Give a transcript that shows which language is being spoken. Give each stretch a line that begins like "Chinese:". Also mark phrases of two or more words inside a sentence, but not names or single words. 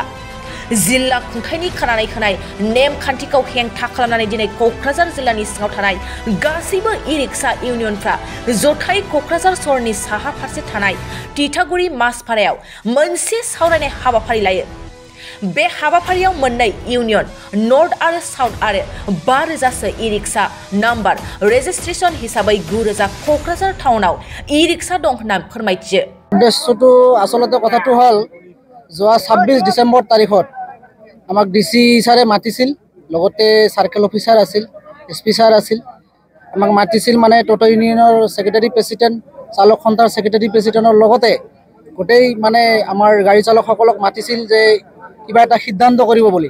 Bodo: जिल्ला खुंथायनि खानानै होनाय नेमखान्थिखौ हेंथा खालामनानै दिनै क'क्राझार जिल्लानि सिङाव थानाय गासैबो इ-रिक्शा इउनियनफ्रा जथाय क'क्राझार सहरनि साहा फारसे थानाय तितागुरि मासपारायाव मोनसे सावरायनाय हाबाफारि लायो। बे हाबाफारियाव मोननै इउनियन नर्थ आरो साउथ आरो 5,000सो इ-रिक्शा
English: number registration
Bodo: हिसाबै 9,000 क'क्राझार टाउनाव इ-रिक्शा दं होनना फोरमायथियो।
Assamese: উদ্দেশ্যটো আচলতে কথাটো হল যোৱা 26 ডিসেম্বৰ তাৰিখত আমাক ডিসি ছাৰে মাতিছিল, লগতে
English: circle officer
Assamese: আছিল, এসপি ছাৰ আছিল। আমাক মাতিছিল মানে টোটো ইউনিয়নৰ
English: secretary president,
Assamese: চালক সন্থাৰ
English: secretary president
Assamese: লগতে গোটেই মানে আমাৰ গাড়ী চালকসকলক মাতিছিল যে কিবা এটা সিদ্ধান্ত কৰিব বুলি।